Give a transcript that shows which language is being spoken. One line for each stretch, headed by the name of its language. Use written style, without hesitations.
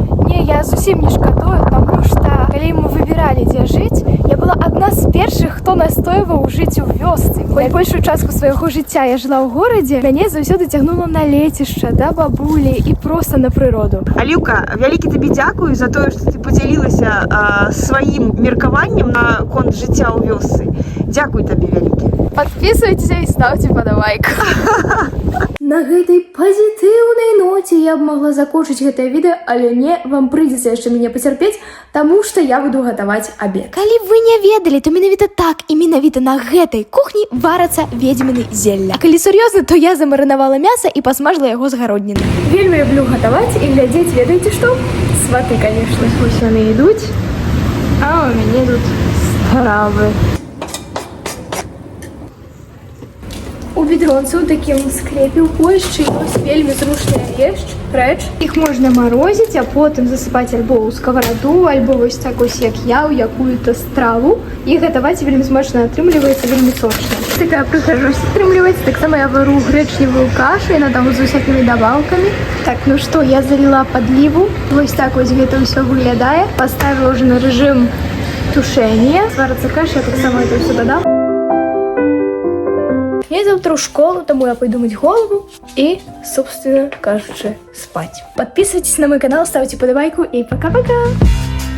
Belarusian: Не, я зусім не шкадую, таму што калі мы выбіралі, дзе жыць, я была адна з першых, хто настойваў жыць у вёсцы. Хоць большую частку свайго жыцця я жыла ў горадзе, мяне заўсёды цягнула на лецішча, да бабулі і проста на прыроду. Аліўка, вялікі табе дзякую за тое, што ты падзялілася сваім меркаваннем на конт жыцця ў вёсцы. Дзякуй табе вялікі.
Russian: Подписывайтесь и ставьте подавайку.
Belarusian: На гэтай пазітыўнай ноце я б могла закончыць гэтае відэо, але не, вам прыйдзецца яшчэ мяне пацярпець, таму што я буду гатаваць абед. Калі вы не ведалі, то менавіта так і менавіта на гэтай кухні варацца ведзьміны зелля. А калі сур'ёзна, то я замарынавала мяса і пасмажыла яго з гародніны. Вельмі люблю гатаваць і глядзець, ведаеце што? Сваты, конечно. Вось яны ідуць, а у мяне тут стравы. У бідронцы ў такім склепе ў Польшчы ёсць вельмі зручная рэч. Іх можна марозіць, а потым засыпаць альбо ў скавараду, альбо вось так вось як я, ў якую-то страву. І гатаваць вельмі смачна атрымліваецца, вельмі сочна. Такая прыхажосць атрымліваецца. Таксама я вару грэчневую кашу, яна там з усякімі дабаўкамі. Так, ну што, я заліла падліву. Вось так вось гэта ўсё выглядае. Паставіла ўжо на рэжым тушэння. Сварацца каша, я таксама это ўсё дадам.
Russian: Я завтра в школу, тому я пойду мыть голову и, собственно, кажучи, спать. Подписывайтесь на мой канал, ставьте подобайку и пока-пока!